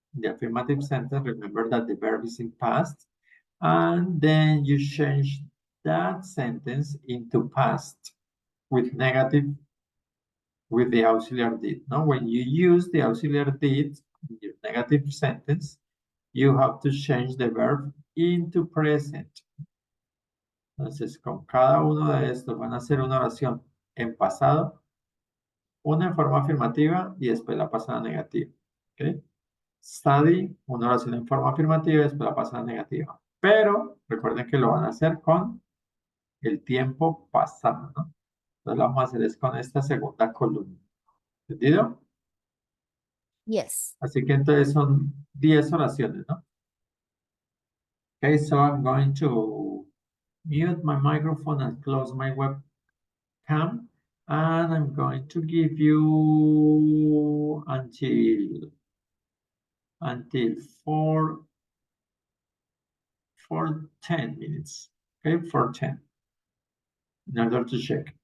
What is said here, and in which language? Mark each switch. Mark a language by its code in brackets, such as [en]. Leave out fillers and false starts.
[en] The affirmative sentence. Remember that the verb is in past, and then you change that sentence into past with negative, with the auxiliary did. No, when you use the auxiliary did in your negative sentence, you have to change the verb into present. [es] Entonces, con cada uno de estos van a hacer una oración en pasado, una en forma afirmativa y después la pasada negativa. ¿Okay? Study, una oración en forma afirmativa y después la pasada negativa. Pero recuerden que lo van a hacer con el tiempo pasado, ¿no? Entonces lo vamos a hacer es con esta segunda columna. ¿Entendido? [en] Yes. [es] Así que entonces son 10 oraciones, ¿no? [en] Okay, so I'm going to mute my microphone and close my webcam. And I'm going to give you until 4:10 minutes. Okay, 4:10. In order to check.